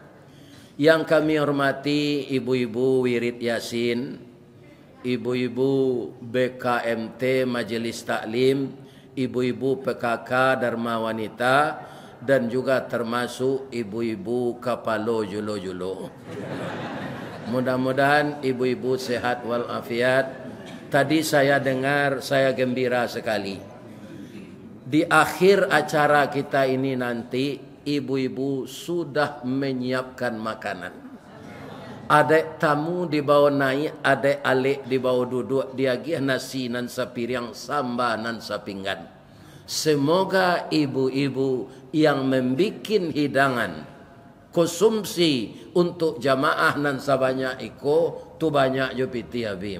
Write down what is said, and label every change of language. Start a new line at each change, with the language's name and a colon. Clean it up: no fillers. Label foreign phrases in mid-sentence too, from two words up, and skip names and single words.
Indonesian: Yang kami hormati ibu-ibu Wirid Yasin, ibu-ibu BKMT Majelis Taklim, ibu-ibu PKK Dharma Wanita, dan juga termasuk ibu-ibu Kapalo Julo-Julo. Mudah-mudahan ibu-ibu sehat walafiat. Tadi saya dengar, saya gembira sekali. Di akhir acara kita ini nanti, ibu-ibu sudah menyiapkan makanan.
Minangkabau: Adek tamu dibawa naik, adek alik dibawa duduk, diagih nasi nan sapiring, samba nan sapinggan.
Indonesian: Semoga ibu-ibu yang membikin hidangan konsumsi untuk jamaah
Minangkabau: nan sabanyak iko tu banyak jo piti habis.